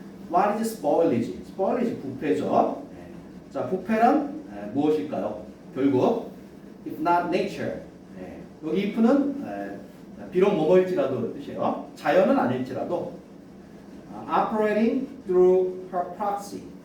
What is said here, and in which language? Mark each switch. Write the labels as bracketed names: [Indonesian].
[English] What is spoilage? spoilage [Korean] 부패죠. 자, 부패란 무엇일까요? 결국 [English] if not nature. [Korean] 여기 if는 비록 뭐뭐일지라도 뜻이에요. 자연은 아닐지라도 [English] operating through her proxy.